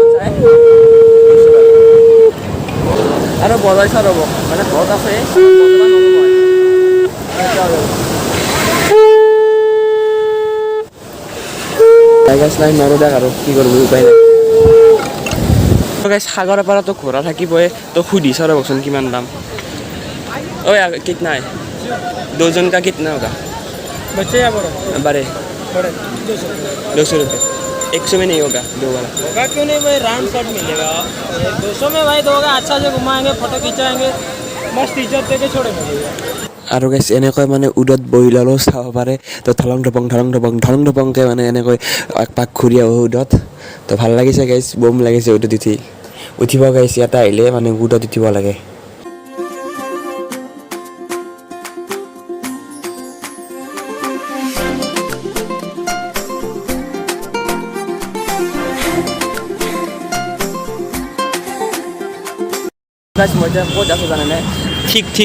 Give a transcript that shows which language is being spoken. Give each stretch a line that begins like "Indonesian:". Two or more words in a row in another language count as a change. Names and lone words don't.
Assamese: আৰু বজাইছা ৰ'ব মানে ঘৰত আছে গাইছ নাই নৰদাক আৰু কি কৰিব উপায় নাই গাইছ সাগৰৰ পাৰতো ঘোঁৰা থাকিবই তো সুধিছা ৰ'বচোন কিমান দাম ঐ
Hindi: কিतना है 2 जन का कितना होगा बच्चे या बड़े बड़े बड़े 200 रुपये 100 में नहीं होगा 2 वाला होगा क्यों नहीं भाई
English: round shot
Hindi: मिलेगा 200 में भाई दोगे अच्छा से घुमाएंगे फोटो खिंचाएंगे मस्त इज्जत देके छोड़ेंगे
Assamese: আৰু গাইছ এনেকৈ মানে উদত বহি ল'লেও চাব পাৰে তো ঢলং ঢপংকৈ মানে এনেকৈ এক পাক ঘূৰি আহোঁ উদত তো ভাল লাগিছে গাইছ বম লাগিছে উদত উঠিব গাইছ ইয়াতে আহিলে মানে উদত উঠিব লাগে মই এতিয়া ক'ত আছোঁ জানেনে ঠিক